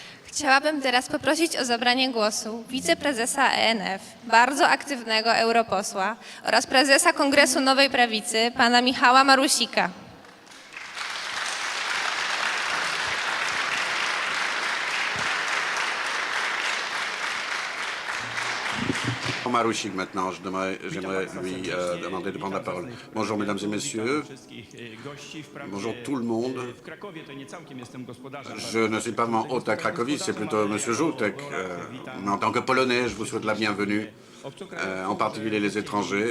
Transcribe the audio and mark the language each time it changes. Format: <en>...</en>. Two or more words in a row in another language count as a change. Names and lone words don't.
<pl>Chciałabym teraz poprosić o zabranie głosu wiceprezesa ENF, bardzo aktywnego europosła oraz prezesa Kongresu Nowej Prawicy, pana Michała Marusika.</pl> <fr>Marusik maintenant, j'aimerais lui demander de prendre la parole. Bonjour mesdames et messieurs, bonjour tout le monde. Je ne suis pas vraiment hôte à Cracovie, c'est plutôt monsieur Żółtek. Mais en tant que Polonais, je vous souhaite la bienvenue, en particulier les étrangers.</fr>